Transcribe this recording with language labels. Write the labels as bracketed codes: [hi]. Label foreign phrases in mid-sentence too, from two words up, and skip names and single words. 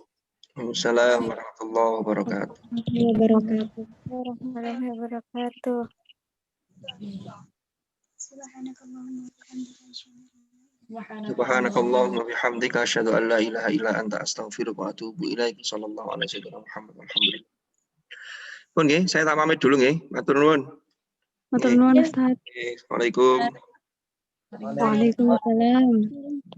[ar] وعليكم السلام ورحمة الله وبركاته. ورحمة الله وبركاته. سبحانك اللهم وبحمدك أشهد أن لا إله إلا أنت أستغفرك وأتوب إليك. صلى الله عليه وسلم محمد الحمد لله. [jv] Pun nggih, saya tak pamit dulu nggih. Matur nuwun. Matur nuwun Ustaz. [ar] وعليكم السلام. وعليكم السلام.